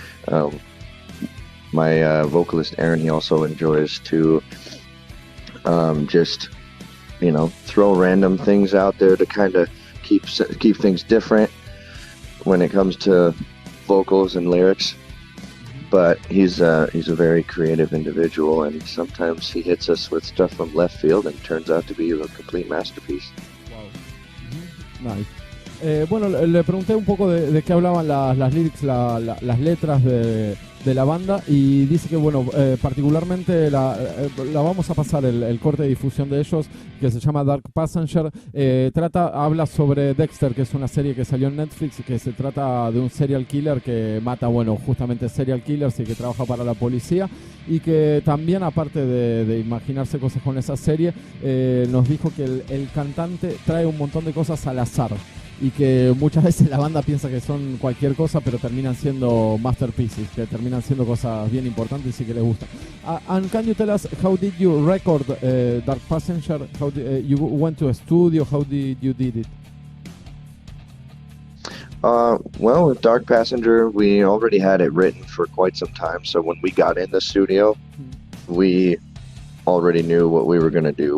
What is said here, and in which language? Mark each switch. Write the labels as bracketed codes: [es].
[en] My vocalist Aaron, he also enjoys to just throw random things out there to kind of keep things different when it comes to vocals and lyrics. But he's a very creative individual, and sometimes he hits us with stuff from left field and turns out to be a complete masterpiece. Wow. Nice. [es] Bueno, le pregunté un poco de qué hablaban las lyrics, las letras de la banda, y dice que bueno, particularmente la vamos a pasar el corte de difusión de ellos, que se llama Dark Passenger. Habla sobre Dexter, que es una serie que salió en Netflix, que se trata de un serial killer que mata, bueno, justamente serial killers y que trabaja para la policía, y que también, aparte de imaginarse cosas con esa serie, nos dijo que el cantante trae un montón de cosas al azar, y que muchas veces la banda piensa que son cualquier cosa, pero terminan siendo masterpieces, que terminan siendo cosas bien importantes y que les gustan. [en] And can you tell us how did you record Dark Passenger? How you went to a studio? How did you did it? Well, with Dark Passenger, we already had it written for quite some time. So when we got in the studio, we already knew what we were going to do.